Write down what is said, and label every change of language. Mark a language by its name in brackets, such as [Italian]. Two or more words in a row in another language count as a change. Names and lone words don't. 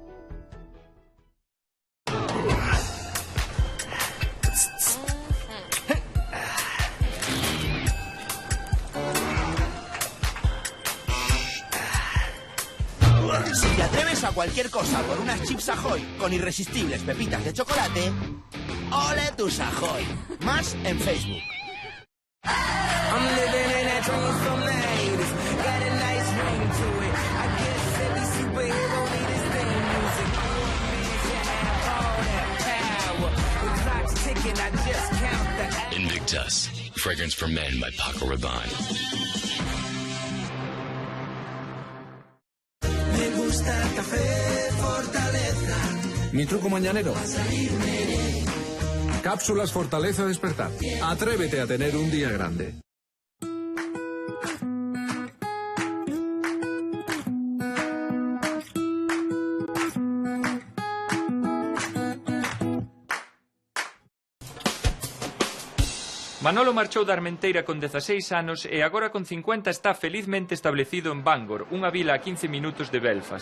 [Spanish] Si te atreves a cualquier cosa por unas chips Ahoy con irresistibles pepitas de chocolate, ¡ole tus Ahoy! Más en Facebook. [English] I'm living in that dream from the 80s. Got a nice ring to it. I guess every superhero need his theme music. Man should have all that power. The clock's ticking, I just count the hours. Invictus, fragrance for men by Paco Rabanne. [Spanish] Me gusta el café Fortaleza. Mi truco mañanero. Cápsulas Fortaleza Despertar. Atrévete a tener un día grande. [Galician] Manolo marchou da Armenteira con 16 anos e agora con 50 está felizmente establecido en Bangor, unha vila a 15 minutos de Belfast.